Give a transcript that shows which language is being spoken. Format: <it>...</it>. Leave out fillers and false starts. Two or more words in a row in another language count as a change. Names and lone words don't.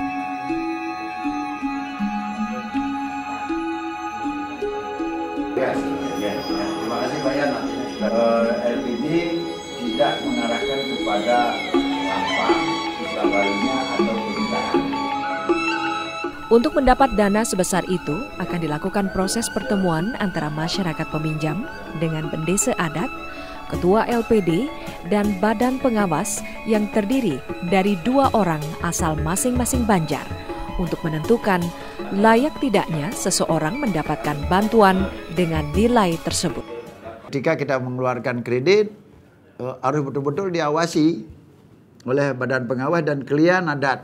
<id>Terima kasih Pak Yan. LPD tidak mengarahkan kepada atau pemerintahan. Untuk mendapat dana sebesar itu, akan dilakukan proses pertemuan antara masyarakat peminjam dengan pendesa adat, ketua LPD, dan badan pengawas yang terdiri dari 2 orang asal masing-masing banjar untuk menentukan layak tidaknya seseorang mendapatkan bantuan dengan nilai tersebut. Ketika kita mengeluarkan kredit, harus betul-betul diawasi oleh badan pengawas dan klien adat.</id>